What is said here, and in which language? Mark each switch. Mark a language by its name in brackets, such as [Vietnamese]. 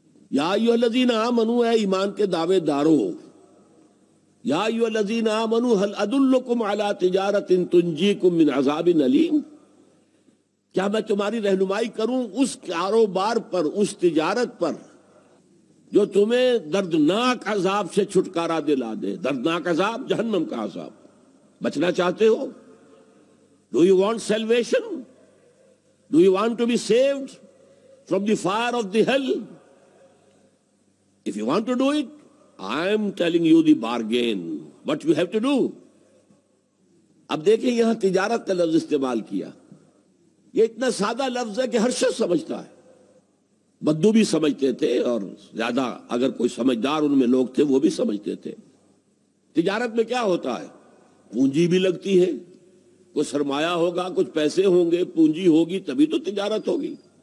[Arabic] یا ایھا الذین آمنوا، [Urdu] اے ایمان کے دعوے دارو، [Arabic] یا ایھا الذین آمنوا هل ادلکم علی تجارۃ تنجیکم من عذاب الیم. [Urdu] کیا میں تمہاری رہنمائی کروں اس کاروبار پر، اس تجارت پر جو تمہیں دردناک عذاب سے چھٹکارا دلا دے. دردناک عذاب جہنم کا عذاب. بچنا چاہتے ہو؟ [English] Do you want salvation? Do you want to be saved from the fire of the hell? If you want to do it, I am telling you the bargain. What you have to do? [Urdu] اب دیکھیں یہاں تجارت کا لفظ استعمال کیا. یہ اتنا سادہ لفظ ہے کہ ہر شخص سمجھتا ہے. بدو بھی سمجھتے تھے اور زیادہ اگر کوئی سمجھدار ان میں لوگ تھے وہ بھی سمجھتے تھے. تجارت میں کیا ہوتا ہے؟ پونجی بھی لگتی ہے، کوئی سرمایہ ہوگا، کچھ پیسے ہوں گے، پونجی ہوگی تبھی تو تجارت ہوگی.